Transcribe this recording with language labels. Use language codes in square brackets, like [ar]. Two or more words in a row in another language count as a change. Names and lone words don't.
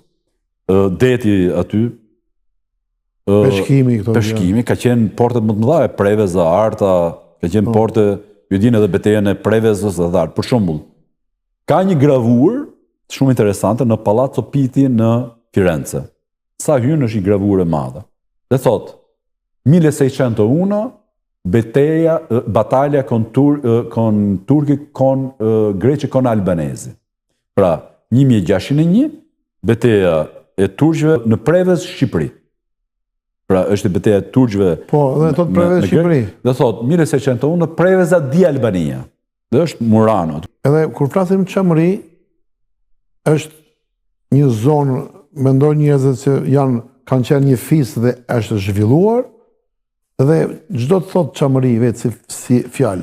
[sq] Deti aty, peshkimi, ka qenë portet më të mëdha e Preveza, Arta, ka qenë porte, ju dinë edhe betejën e Prevezës dhe Arta. Për shembull, ka një gravur shumë interesante në Palazzo Pitti në Firenze. Sa hyn është një gravur e madhe. Dhe thot, [it] 1601 batalja con turchi con greci con albanesi. [sq] Pra, 1601 betejë e turqëve në Prevez, Shqipëri. Pra, është betejë e turqëve. Po, dhe thot Prevez, Shqipëri. Dhe thot 1601 në Preveza di Albania. Dhe është Murano. Edhe kur flasim çamëri, është një zonë, mendoj njerëzit që kanë qenë një fis dhe është zhvilluar, dhe çdo të thot çamëri vetë si fjalë.